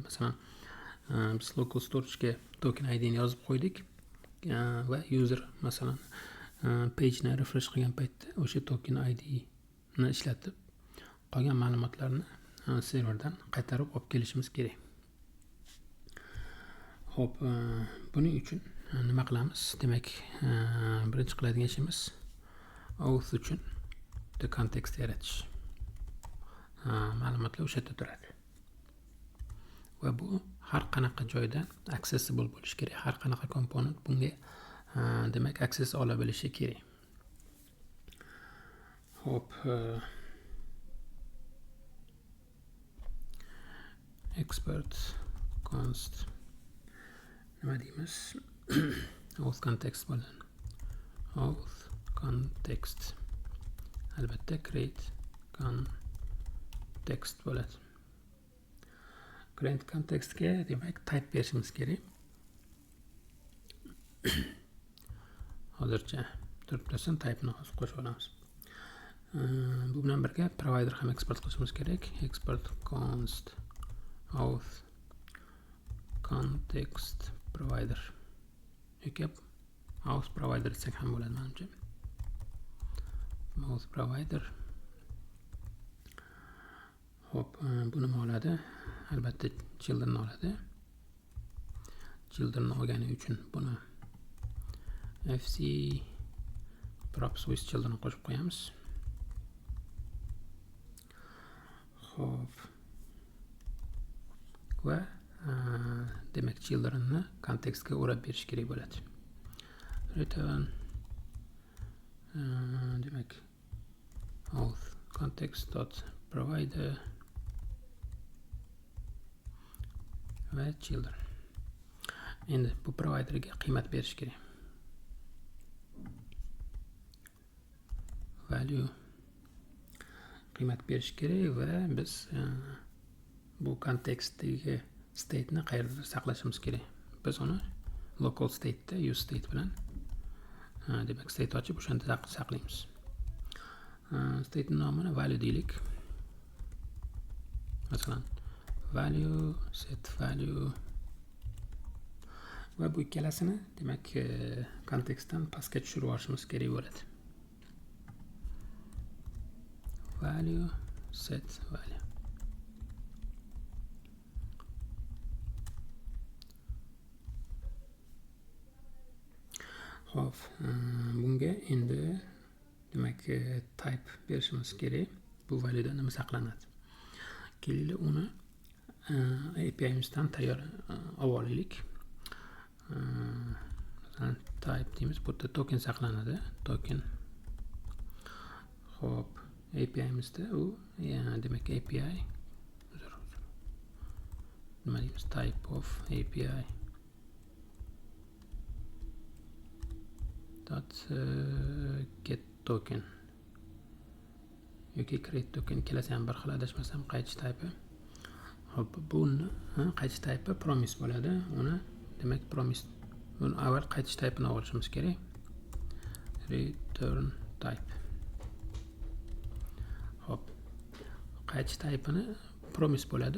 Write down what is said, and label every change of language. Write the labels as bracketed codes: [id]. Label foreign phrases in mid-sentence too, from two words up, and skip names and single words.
[uz] Masalan, biz [en] local storage [uz] ga [en] token ID [uz] ni yozib qo'ydik va user masalan page ni refresh qilgan paytda o'sha [en] token ID [uz] ni ishlatib qolgan ma'lumotlarni serverdan qaytarib olib kelishimiz kerak. Hop, buning uchun nima qilamiz? Demak, birinchi qiladigan ishimiz auth uchun [en] the context [uz] yaratish. Ma'lumotlar o'sha yerda turadi. Va bu har qanaqa joyda accessible bo'lishi kerak. Har qanaqa komponent bunga demak access ola bilishi kerak. Hop, [en] expert const [uz] nima deymiz? [en] Auth context [uz] bo'ladi. [en] Auth context [uz] albatta [en] create context [uz] bo'ladi. [en] Create context [uz] ga demak type berishimiz kerak. Hozircha turibdi, type ni hozir qo'shib olamiz. Bu bilan birga provider ham export qilishimiz kerak. [en] Export const auth context provider. [uz] yoki [en] auth provider [uz] desak ham bo'ladi menimcha. [en] Auth provider. [uz] Hop, bu nima oladi? Albatta children oladi. Children olgani uchun buni [en] fc props with children [uz] qo'shib qo'yamiz. Hop. Va demak children ni kontekstga o'rab berish kerak bo'ladi. Return demak [en] auth context.provider [uz] va children. Endi bu providerga qiymat berish kerak. Value qiymat berish kerak va biz bu kontekstdagi state ni qayerda saqlashimiz kerak. Biz uni [en] local state [uz] da [en] use state [uz] bilan demak state ochib o'shanda saqlaymiz. State nomini value deylik. Masalan, [en] value set value [uz] va bu ikkalasini demak kontekstdan pastga tushirib olishimiz kerak bo'ladi. [en] Value set value. [uz] Hop, bunga endi demak type berishimiz kerak. Bu valyuda nima saqlanadi? Keling uni API imizdan tayyor olib olaylik. Masalan, type deymiz, bu yerda token saqlanadi. Token. Hop, API imizda u demak API nima deymiz? [en] Type of API get token [uz] yoki [en] create token [uz] kelasi ham bir xil, adashmasam qaytish type. Hop, buni qaytish type promise bo'ladi. Uni demak promise buni avval qaytish type ni olishimiz kerak. [en] Return type. [uz] Hop, qaytish type ni promise bo'ladi.